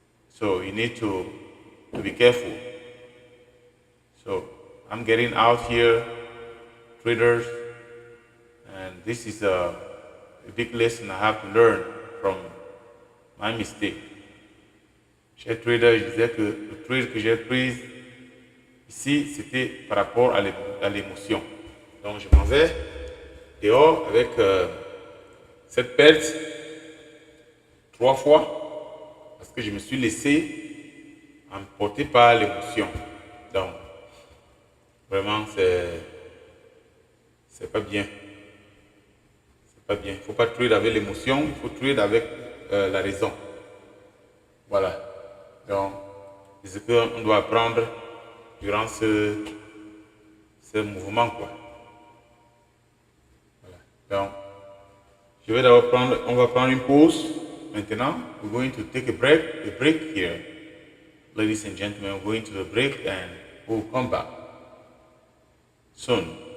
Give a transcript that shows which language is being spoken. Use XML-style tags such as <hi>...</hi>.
<en>So you need to be careful. So I'm getting out here, traders, and this is a big lesson I have to learn from my mistake.</en> <fr>Chez trader, je disais que le trade que j'ai pris ici, c'était par rapport à l'émotion. Donc je m'en vais dehors avec cette perte 3 fois parce que je me suis laissé emporter par l'émotion. Donc vraiment c'est pas bien. C'est pas bien. Il ne faut pas trade avec l'émotion, il faut trade avec la raison. Voilà. Donc c'est ce qu'on doit apprendre durant ce mouvement, quoi. Voilà. Donc, je vais d'abord on va prendre une pause. Maintenant,</fr> <en>we're going to take a break here. Ladies and gentlemen, we're going to the break and we'll come back soon.</en>